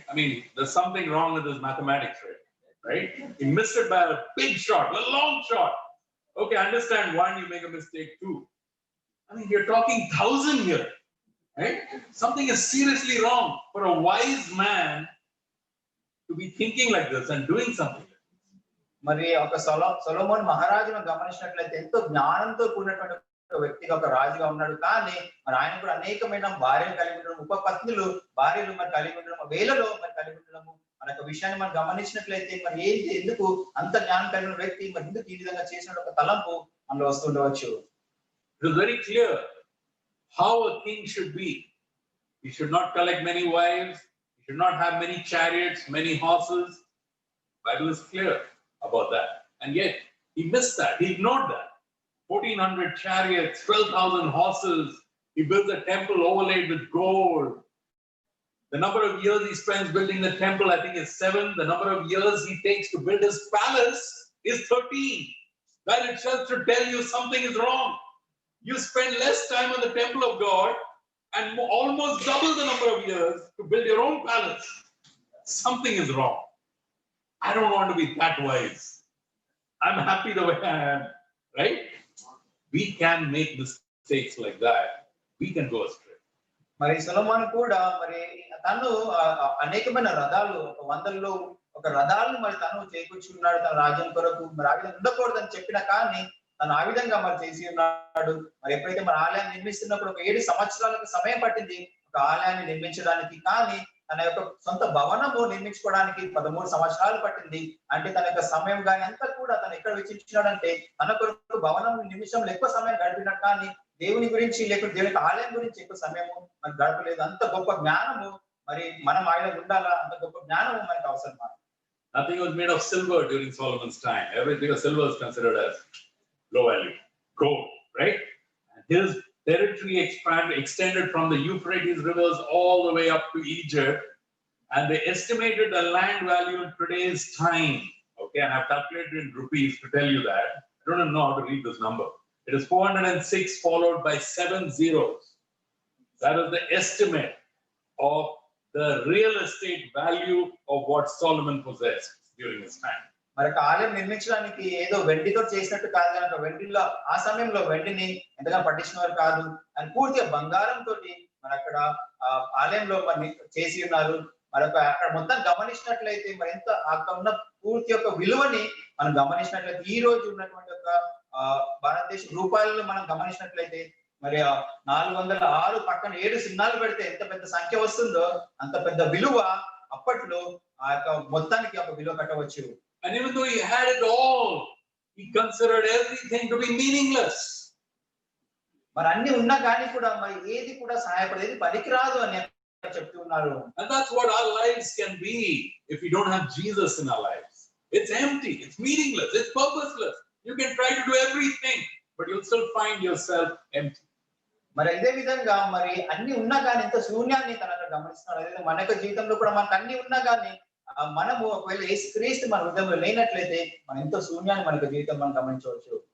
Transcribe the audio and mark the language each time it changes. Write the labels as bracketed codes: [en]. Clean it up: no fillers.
[en] I mean, there's something wrong with his mathematics, right? He missed it by a big shot, a long shot. Okay, I understand one, you make a mistake too. I mean, you're talking 1,000 here, right? Something is seriously wrong for a wise man to be thinking like this and doing something. [te] మరి ఒక సొలొమోన్ మహారాజును గమనించినట్లయితే ఎంతో జ్ఞానంతో కూడినటువంటి ఒక వ్యక్తిగా, ఒక రాజుగా ఉన్నాడు. కానీ మరి ఆయన కూడా అనేకమైన భార్యలు కలిగి ఉండడం, ఉపపత్నులు భార్యలు మరి కలిగి ఉండడం, వేలలో మరి కలిగి ఉండడము మన యొక్క విషయాన్ని మనం గమనించినట్లయితే మరి ఎందుకు అంత జ్ఞానం కలిగిన వ్యక్తి మరి ఎందుకు ఈ విధంగా చేసిన ఒక తలంపు మనలో వస్తుండవచ్చు. [en] It is very clear how a king should be. He should not collect many wives. He should not have many chariots, many horses. Bible is clear about that. And yet he missed that. He ignored that. 1,400 chariots, 12,000 horses. He builds a temple overlaid with gold. The number of years he spends building the temple, I think, is 7. The number of years he takes to build his palace is 13. That itself should tell you something is wrong. You spend less time on the temple of God and almost double the number of years to build your own palace. Something is wrong. I don't want to be that wise. I'm happy the way I am, right? We can make mistakes like that. We can go astray. [te] మరి సొలొమోను కూడా మరి తను అనేకమైన రథాలు, 100లో ఒక రథాలను మరి తను చేకూర్చున్నాడు తన రాజ్యం కొరకు. మరి ఆ విధంగా ఉండకూడదని చెప్పిన కానీ తను ఆ విధంగా మరి చేసి ఉన్నాడు. మరి ఎప్పుడైతే మరి ఆలయాన్ని నిర్మిస్తున్నప్పుడు ఒక 7 సంవత్సరాలకు సమయం పట్టింది ఒక ఆలయాన్ని నిర్మించడానికి. కానీ తన యొక్క సొంత భవనము నిర్మించుకోవడానికి 13 సంవత్సరాలు పట్టింది. అంటే తన యొక్క సమయం కానీ అంతా కూడా తను ఎక్కడ వెచ్చించినాడంటే తన కొరకు భవనం నిర్మించడంలో ఎక్కువ సమయం గడిపినట్టు, కానీ దేవుని గురించి లేకపోతే దేవుని ఆలయం గురించి ఎక్కువ సమయము మనకు గడపలేదు. అంత గొప్ప జ్ఞానము మరి మనం ఆయన ఉండాలా, అంత గొప్ప జ్ఞానము మనకు అవసరం. [en] Nothing was made of silver during Solomon's time. Everything of silver is considered as low value, gold, right? And his territory extended from the Euphrates rivers all the way up to Egypt, and they estimated the land value in today's time. Okay, and I've calculated in rupees to tell you that. I don't even know how to read this number. It is 406 followed by 7 zeros. That is the estimate of the real estate value of what Solomon possessed during his time. [te] మరి ఆలయం నిర్మించడానికి ఏదో వెండితో చేసినట్టు కాదు కనుక వెండిలో ఆ సమయంలో వెండిని ఎంతగా పట్టించినవారు కాదు, అని పూర్తిగా బంగారంతో మరి అక్కడ ఆలయంలో మరి చేసి ఉన్నారు. మరి అక్కడ మొత్తం గమనించినట్లయితే మరి ఎంత అక్కడ ఉన్న పూర్తి యొక్క విలువని మనం గమనించినట్లయితే ఈ రోజు ఉన్నటువంటి ఒక భారతదేశ రూపాయలను మనం గమనించినట్లయితే మరి 406 పక్కన 7 సున్నాలు పెడితే ఎంత పెద్ద సంఖ్య వస్తుందో అంత పెద్ద విలువ అప్పట్లో ఆ యొక్క మొత్తానికి ఒక విలువ కట్టవచ్చు. [en] And even though he had it all, he considered everything to be meaningless. [te] మరి అన్ని ఉన్నా కానీ కూడా మరి ఏది కూడా సహాయపడేది పనికిరాదు అని చెప్తూ ఉన్నారు. [en] And that's what our lives can be if we don't have Jesus in our lives. It's empty, it's meaningless, it's purposeless. You can try to do everything, but you'll still find yourself empty. [te] మరి ఇదే విధంగా మరి అన్ని ఉన్నా కానీ ఇంత శూన్యాన్ని తన గమనిస్తున్నాడు. అదే మన యొక్క జీవితంలో కూడా మనకు అన్ని ఉన్నా కానీ మనము ఒకవేళ యేసుక్రీస్తు మన హృదయంలో లేనట్లయితే మన ఎంతో శూన్యాన్ని మన జీవితం మనం గమనించవచ్చు.